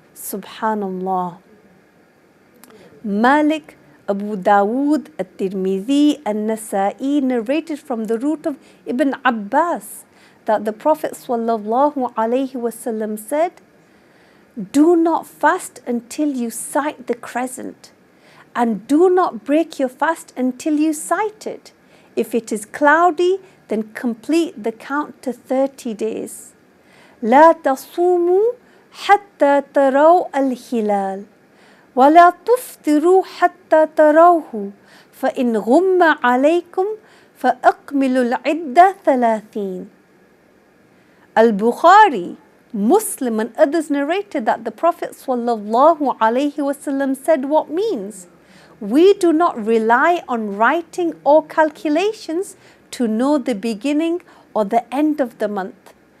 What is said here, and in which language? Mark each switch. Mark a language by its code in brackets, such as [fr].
[en] Subhanallah. Malik, Abu Dawood, At-Tirmidhi, and Nasa'i narrated from the root of Ibn Abbas that the Prophet ﷺ said, do not fast until you sight the crescent, and do not break your fast until you sight it. If it is cloudy, then complete the count to 30 days. [ar] لا تصوموا حتى تروا الهلال ولا تفطروا حتى تروه فإن غم عليكم فأكملوا العدة 30. [en] Al-Bukhari, Muslim and others narrated that the Prophet ﷺ said what means, we do not rely on writing or calculations to know the beginning or the end of the month.